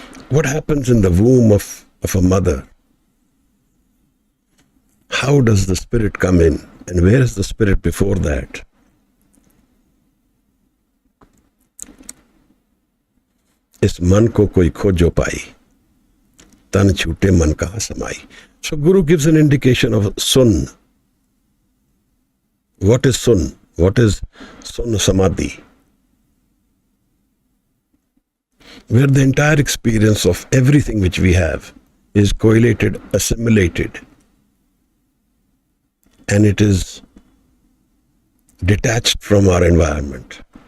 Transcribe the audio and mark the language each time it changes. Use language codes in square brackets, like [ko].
[en] What happens in the womb of a mother? How does the spirit come in? And where is the spirit before that? [hi] इस मन को कोई खोजो पाई, तन छूटे मन कहाँ समाई. [en] So Guru gives an indication of sun. What is sun? What is Sun Samadhi? Where the entire experience of everything which we have is correlated, assimilated, and it is detached from our environment.